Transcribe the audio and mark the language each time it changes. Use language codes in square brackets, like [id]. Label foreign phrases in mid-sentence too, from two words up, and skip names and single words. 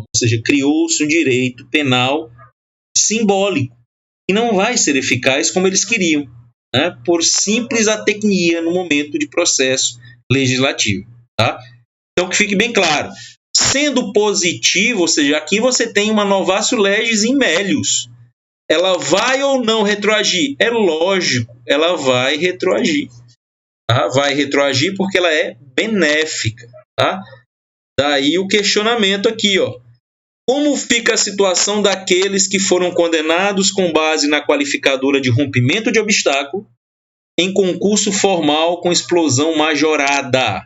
[pt] Ou seja, criou-se um direito penal simbólico, que não vai ser eficaz como eles queriam, por simples atecnia no momento de processo legislativo. Tá? Então, que fique bem claro. Sendo positivo, ou seja, aqui você tem uma [la] novatio legis in melius. [pt] Ela vai ou não retroagir? É lógico, ela vai retroagir. Tá? Vai retroagir porque ela é benéfica. Tá? Daí o questionamento aqui, ó. Como fica a situação daqueles que foram condenados com base na qualificadora de rompimento de obstáculo em concurso formal com explosão majorada?